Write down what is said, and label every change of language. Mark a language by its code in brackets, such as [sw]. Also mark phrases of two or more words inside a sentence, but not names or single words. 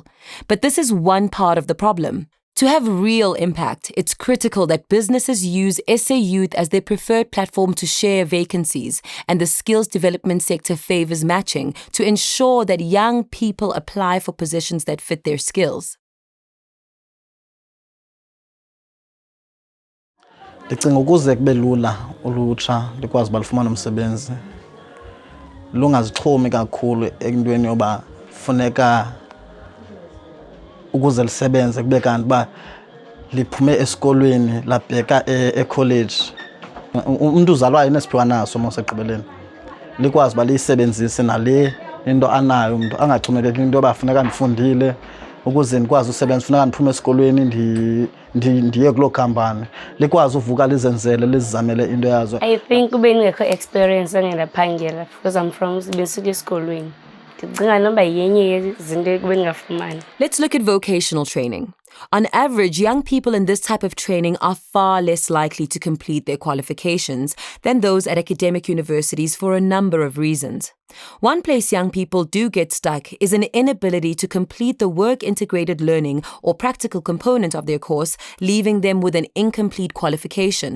[en] But this is one part of the problem. To have real impact, it's critical that businesses use SA Youth as their preferred platform to share vacancies, and the skills development sector favors matching to ensure that young people apply for positions that fit their skills. [xh] Ndicinga ukuze kube lula ulutsha likwazi uba lifumane umsebenzi lungazixhomi kakhulu ekintweni yoba funeka ukuze lisebenze kube kanti uba liphume esikolweni labheka ekholeji. Umuntu uzalwayo nesiphiwa naso mosegqibeleni likwazi uba liyisebenzise nale into anayo umuntu angaxhomekeki into yoba funeka ndifundile ukuze ndikwazi usebenza funeka ndiphume esikolweni ndiye kuloo khampani likwazi uvuka lizenzele lizizamele into yazo. [en] I think [xh] ube ndingekho [en] experience engendaphangela because I'm from [xh] besuka esikolweni. Ndicinga noba yenye yezinto ekube ndingafumani. [en] Let's look at vocational training. On average, young people in this type of training are far less likely to complete their qualifications than those at academic universities for a number of reasons. One place young people do get stuck is an inability to complete the work-integrated learning or practical component of their course, leaving them with an incomplete qualification.